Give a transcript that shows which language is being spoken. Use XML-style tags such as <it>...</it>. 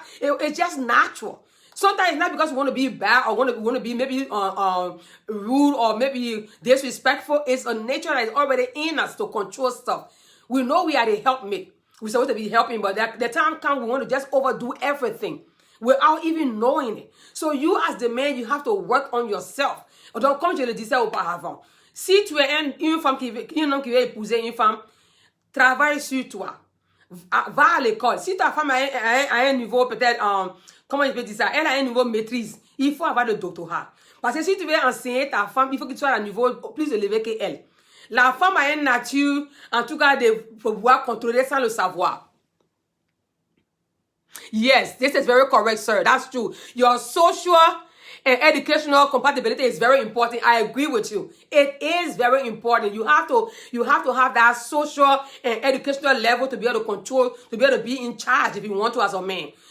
<en>It's just natural. Sometimes it's not because we want to be bad or want to be maybe rude or maybe disrespectful. It's a nature that is already in us to control stuff. We know we are the helpmate. We're supposed to be helping, but the time comes we want to just overdo everything without even knowing it. So you as the man, you have to work on yourself.</en> <fr>Donc, comme je le disais auparavant, si tu es une femme un homme qui veut épouser une femme, travaille sur toi. Va à l'école. Si ta femme a un niveau peut-être... comment je peux dire ça? Elle a un niveau de maîtrise. Il faut avoir le doctorat. Parce que si tu veux enseigner ta femme, il faut que tu sois à un niveau plus élevé qu'elle. La femme a une nature, en tout cas, de pouvoir contrôler sans le savoir.</fr> <en>Yes, this is very correct, sir. That's true. Your social and educational compatibility is very important. I agree with you. It is very important. You have to have that social and educational level to be able to control, to be able to be in charge if you want to as a man.</en>